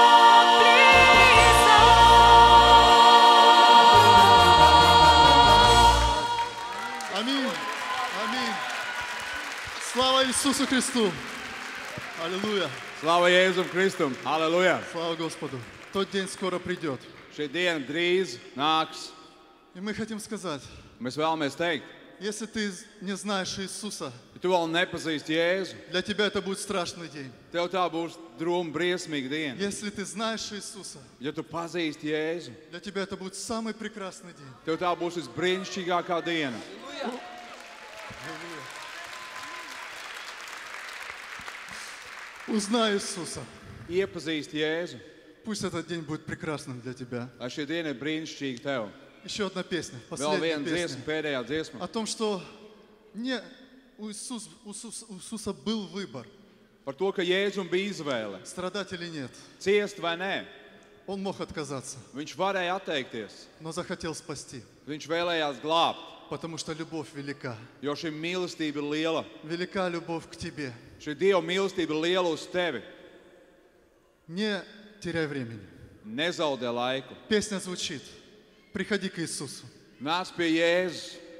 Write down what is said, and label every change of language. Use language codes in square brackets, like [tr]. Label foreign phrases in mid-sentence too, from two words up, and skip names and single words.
[ru] Аминь. Аминь. Слава Иисусу Христу. Аллилуйя. [lv] Slava Jēzum Kristum! Halleluja! [ru] Слава Господу. Тот день скоро придет. [lv] Šī diena drīz nāks. [ru] И мы хотим сказать, [lv] Mēs vēlamies teikt, [ru] если ты не знаешь Иисуса, [lv] ja tu vēl nepazīsti Jēzu, [ru] для тебя это будет страшный день. [lv] tev tā būs drūma, briesmīga diena. [ru] Если ты знаешь Иисуса, [lv] Ja tu pazīsti Jēzu, [ru] для тебя это будет самый прекрасный день. [lv] tev tā būs visbrīnišķīgākā diena. [ru] Узнай Иисуса. [lv] Iepazīsti Jēzu, [ru] Пусть этот день будет прекрасным для тебя. [lv] lai šī diena ir brīnišķīga tev. [ru] Еще одна песня, [lv] Vēl [ru] последняя [lv] viena [ru] песня. [lv] dziesma, pēdējā dziesma. [ru] О том, что у Иисуса был выбор, [lv] Par to, ka Jēzum bija izvēle. [ru] страдать или нет. [lv] Ciest vai nē. [ru] Он мог отказаться, [lv] Viņš varēja atteikties. [ru] но захотел спасти, [lv] Viņš vēlējās glābt, [ru] потому что любовь велика. [lv] jo šī mīlestība ir liela. [ru] Велика любовь к тебе. [lv] Šī Dieva mīlestība ir liela uz tevi. [ru] Не теряй времени. [lv] Nezaudē laiku. [ru] Песня звучит. Приходи к Иисусу. [lv] Nāc pie Jēzus.